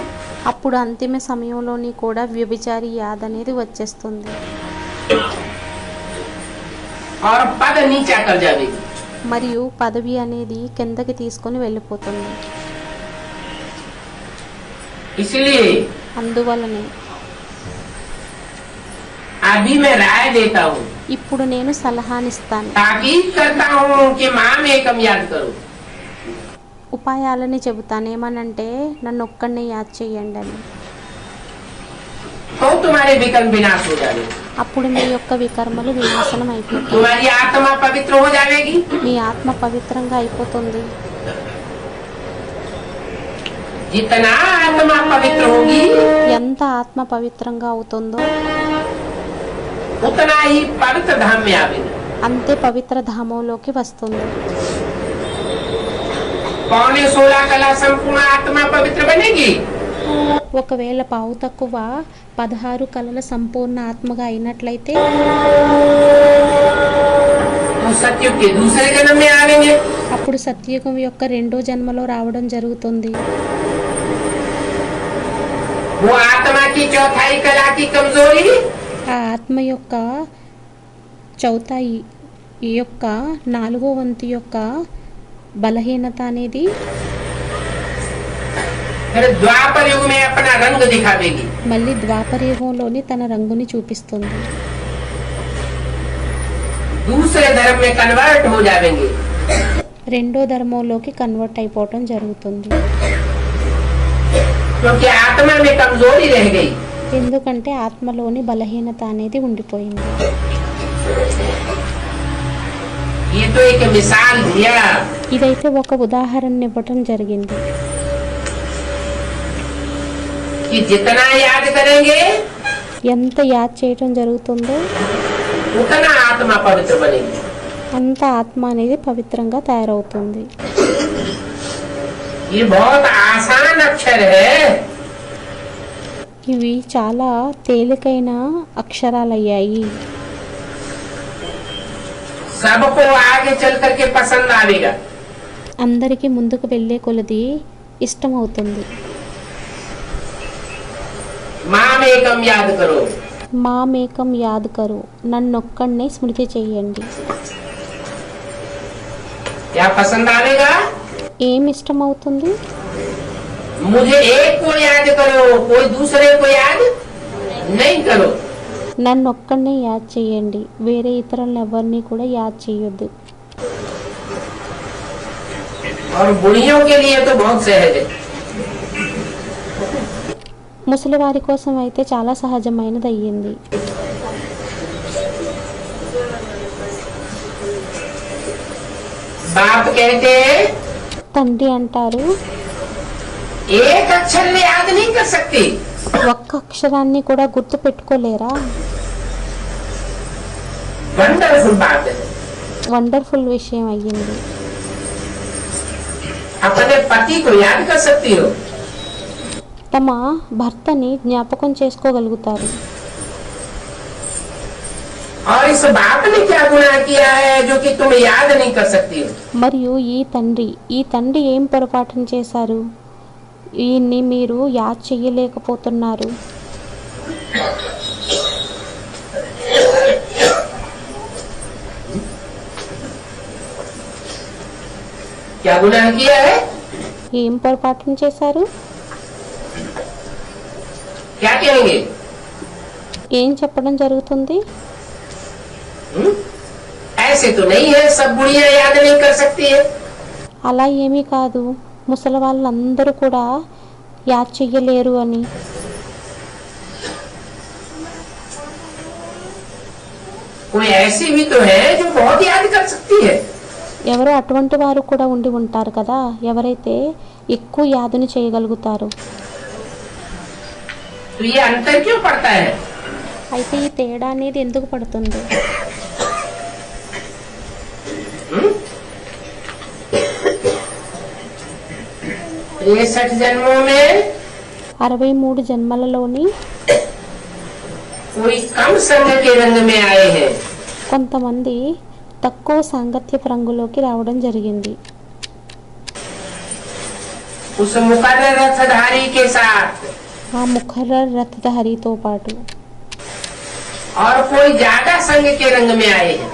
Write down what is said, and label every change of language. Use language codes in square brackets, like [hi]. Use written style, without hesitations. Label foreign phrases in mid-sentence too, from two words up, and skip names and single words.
[te] అప్పుడు అంతిమ సమయంలోని కూడా వ్యభిచారి యాద్ అనేది వచ్చేస్తుంది. [hi] और पद नीचा कर जाएगी. [te] మరియు పదవి అనేది కిందకి తీసుకొని వెళ్ళిపోతుంది. [hi] इसलिए [te] అందువలనే [hi] अभी मैं राय देता हूँ, [te] ఇప్పుడు నేను సలహానిస్తాను, [hi] ताकीद करता हूँ कि माँ में एकम याद करो. [te] ఉపాయాలని చెబుతాను. ఏమనంటే నన్ను ఒక్కడినే యాద్ చేయండి అని. [hi] तो तुम्हारे विकर्म विनाश हो जाएंगे, [te] అప్పుడు మీ యొక్క వికర్మలు వినాశనం అయిపోతాయి. [hi] तुम्हारी आत्मा पवित्र हो जाएगी. [te] మీ ఆత్మ పవిత్రంగా అయిపోతుంది. [hi] जितना आत्मा पवित्र होगी [te] ఎంత ఆత్మ పవిత్రంగా అవుతుందో [hi] उतना ही पवित्र धाम में आवेगी. [te] అంతే పవిత్ర ధామంలోకి వస్తుంది. [hi] 16 कला संपूर्ण आत्मा पवित्र बनेगी. [te] ఒకవేళ పావు తక్కువ 16 కళల సంపూర్ణ ఆత్మగా అయినట్లయితే [hi] तो सत्युग के दूसरे जन्म में आवेंगे. [te] అప్పుడు సత్యుగం యొక్క రెండో జన్మలో రావడం జరుగుతుంది. [hi] वो आत्मा की चौथाई कला की कमजोरी [te] ఆ ఆత్మ యొక్క చౌతాయి ఈ యొక్క 4వ వంతు యొక్క బలహీనత అనేది [hi] फिर द्वापर युग में अपना रंग दिखावेगी. [te] మళ్ళీ ద్వాపరయుగంలోని తన రంగుని చూపిస్తుంది. [hi] दूसरे धर्म में कन्वर्ट हो जाएंगे. [te] రెండో ధర్మంలోకి కన్వర్ట్ అయిపోవటం జరుగుతుంది. [hi] क्योंकि आत्मा में कमजोरी रह गई. [te] ఎందుకంటే ఆత్మలోని బలహీనత అనేది ఉండిపోయింది. [hi] ये तो एक मिसाल दिया. [te] ఇదైతే ఒక ఉదాహరణ ఇవ్వటం జరిగింది. [hi] कि जितना याद करेंगे [te] ఎంత యాద్ చేయటం జరుగుతుందో [hi] उतना आत्मा पवित्र बनेगी. [te] అంత ఆత్మ అనేది పవిత్రంగా తయారవుతుంది. [hi] ये बहुत आसान अक्षर है. [te] ఇవి చాలా తేలికైన అక్షరాలయ్యాయి. [hi] सबको आगे चल करके पसंद आवेगा. [te] అందరికీ ముందుకు వెళ్ళే కొలది ఇష్టమవుతుంది. [hi] माँ में एकम याद करो. मामेकं याद करु, [te] నన్నొక్కడినే స్మృతి చెయ్యండి. [hi] क्या पसंद आवेगा? [te] ఏం ఇష్టమవుతుంది? [hi] मुझे एक को याद करो, कोई दूसरे को याद नहीं करो. [te] నన్నొక్కడినే యాద్ చేయండి, వేరే ఇతరులను ఎవరిని కూడా యాద్ చేయొద్దు. [hi] और बुढ़ियों के लिए तो बहुत सहज है. [te] ముసలివారి కోసం అయితే చాలా సహజమైనది అయ్యింది. [hi] बाप कहते हैं [te] తండ్రి అంటారు, [hi] एक अक्षर में याद नहीं कर सकती. [te] ఒక్క అక్షరాన్ని కూడా గుర్తు పెట్టుకోలేరా? [hi] वंडरफुल बात है. [te] వండర్ఫుల్ విషయం అయ్యింది. [hi] अपने पति को याद कर सकती हो. [te] తమ భర్తని జ్ఞాపకం చేసుకోగలుగుతారు. [hi] और इस बाप ने क्या गुनाह किया है जो कि तुम याद नहीं कर सकती हो. [te] మరియు ఈ తండ్రి ఏం పొరపాటును చేశారు? ఈయన్ని మీరు యాద్ చెయ్యలేకపోతున్నారు. [hi] क्या गुनाह किया है? [te] ఏం పొరపాటును చేశారు? [hi] क्या कहेंगे? [te] ఏం చెప్పడం జరుగుతుంది? [hi] ऐसे तो नहीं है, सब बुढ़िया याद नहीं कर सकती है. [te] అలా ఏమీ కాదు, ముసలి వాళ్ళందరూ కూడా యాద్ చెయ్యలేరు అని. [hi] कोई ऐसी भी तो है जो बहुत याद कर सकती है. [te] ఎవరో అటువంటి వారు కూడా ఉండి ఉంటారు కదా, ఎవరైతే ఎక్కువ యాదుని చేయగలుగుతారు. [hi] तो ये अंतर क्यों पड़ता है? [te] అయితే ఈ తేడా అనేది ఎందుకు పడుతుంది? [hi] 63 जन्मों में [te] 63 జన్మలలోని [hi] कोई कम संग के रंग में आए हैं. [te] కొంతమంది తక్కువ సాంగత్యపు రంగులోకి రావడం జరిగింది. [hi] उस मुकर्रर रथधारी के साथ [te] ఆ ముఖర్రర్ రథధారితో పాటు [hi] और कोई ज्यादा संग के रंग में आए हैं.